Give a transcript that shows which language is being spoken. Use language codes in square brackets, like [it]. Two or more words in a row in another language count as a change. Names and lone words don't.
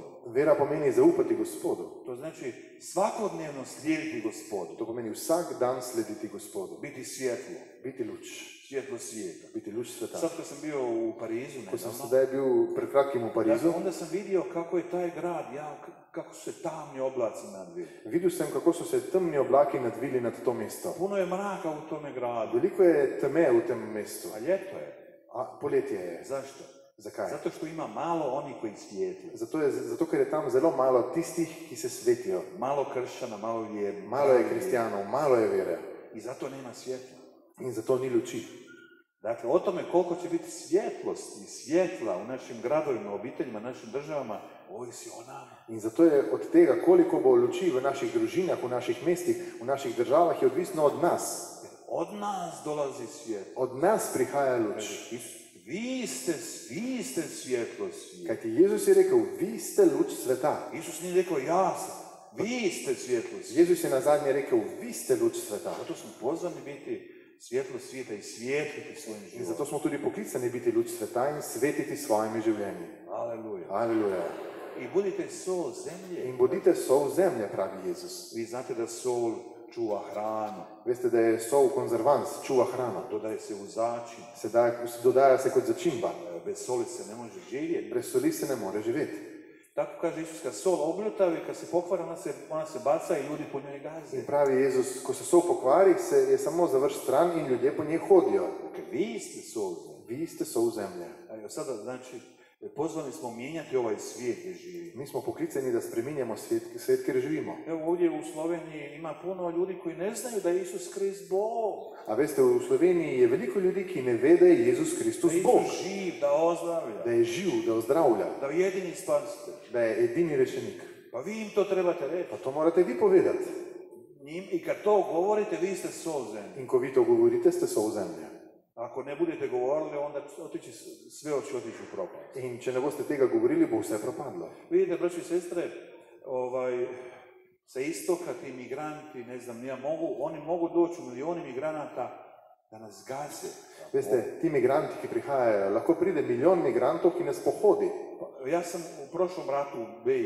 [sl] Vera pomeni zaupati Gospodu. [hr] To znači svakodnevno slijediti Gospodu. [sl] To pomeni vsak dan slediti Gospodu. [hr] Biti svjetlo. [sl] Biti luč. [hr] Svjetlo svijeta. [sl] Biti luč sveta. [hr] Sad kad sam bio u Parizu [sl] Ko sem [hr] nedavno, [sl] sedaj bil pred kratkim v Parizu, [hr] onda sam vidio kako je taj grad, kako su se tamni oblaci nadvili. [sl] videl sem, kako so se temni oblaki nadvili nad to mesto. [hr] Puno je mraka u tome gradu. [sl] Veliko je teme v tem mestu. [hr] A ljeto je. [sl] A poletje je. [hr] Zašto? [sl] Zakaj? [hr] Zato što ima malo oni koji svijetli. [sl] Zato, ker je tam zelo malo tistih, ki se svetijo. [hr] Malo kršćana, malo vjernih. [sl] Malo je kristijanov, malo je vere. [hr] I zato nema svjetla. [sl] In zato ni luči. [hr] Dakle, o tome koliko će biti svjetlosti i svjetla u našim gradovima, obiteljima, našim državama, ovisi o nama. [sl] In zato je od tega, koliko bo luči v naših družinah, v naših mestih, v naših državah, je odvisno od nas. [hr] Od nas dolazi svjetlo. [sl] Od nas prihaja luč. [hr] Vi ste svjetlo svijeta. [sl] Kajti Jezus je rekel, vi ste luč sveta. [hr] Isus nije rekao, ja sam. Vi ste svjetlo svijeta. [sl] Jezus je nazadnje rekel, vi ste luč sveta. [hr] Zato smo pozvani biti svjetlo svijeta i svijetliti svojim [sl] In [hr] životom. [sl] zato smo tudi poklicani biti luč sveta in svetiti svojimi življenji. [hr] Aleluja. [sl] Aleluja. [hr] I budite sol zemlje. [sl] In bodite sol zemlje, pravi Jezus. [hr] Vi znate da sol čuva hranu, [sl] Veste, da je sol konzervans, čuva hrano. [hr] dodaje se u začin. [sl] Dodaja se kot začimba. [hr] Bez soli se ne može živjeti. [sl] Brez soli se ne more živeti. [hr] Tako kaže Isus, kad sol oblutavi, kad se pokvari, ona se baca i ljudi po njoj gaze. [sl] In pravi Jezus, ko se sol pokvari, se je samo završ stran in ljudje po njej hodijo. [hr] Dakle, vi ste sol zemlje. [sl] Vi ste sol zemlje. [hr] A evo sada, znači, pozvani smo mijenjati ovaj svijet gdje živimo. [sl] Mi smo poklicani da spreminjamo svet, kjer živimo. [hr] Evo ovdje u Sloveniji ima puno ljudi koji ne znaju da je Isus Krist Bog. [sl] A veste, v Sloveniji je veliko ljudi, ki ne ve, da je Jezus Kristus [hr] Da je [sl] Bog. [hr] Isus živ, da ozdravlja, [sl] Da je živ, da ozdravlja, [hr] da je jedini spasitelj. [sl] da je edini rešenik. [hr] Pa vi im to trebate reći. [sl] Pa to morate vi povedati. [hr] I kad to govorite, vi ste sol zemlje. [sl] In ko vi to govorite, ste sol zemlje. [hr] Ako ne budete govorili, onda sve će otići u propast. [sl] In če ne boste tega govorili, bo vse propadlo. [hr] Vidite, braći i sestre, sa istoka ti migranti, ne znam, oni mogu doći u milijoni migranata da nas gaze. [sl] Veste, ti migranti, ki prihajajo, lahko pride milijon migrantov, ki nas pohodi. [hr] Ja sam u prošlom ratu u BiH,